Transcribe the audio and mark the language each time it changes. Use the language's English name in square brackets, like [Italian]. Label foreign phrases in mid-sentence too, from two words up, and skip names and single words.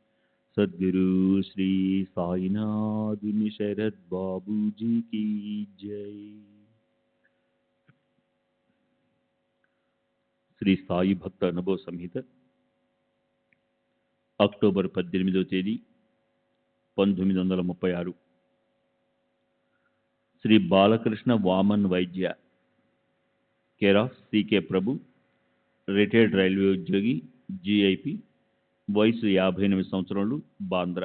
[Hindi] सद्गुरु श्री साईनाथ शरद बाबू जी की जय। [Telugu] శ్రీ సాయి భక్త అనుభవ సంహిత అక్టోబర్ 18వ తేదీ 1936. శ్రీ బాలకృష్ణ వామన్ వైద్య, కేర్ ఆఫ్ సికే ప్రభు, రిటైర్డ్ రైల్వే ఉద్యోగి, జిఐపి, వయసు 58 సంవత్సరాలు, బాంద్రా.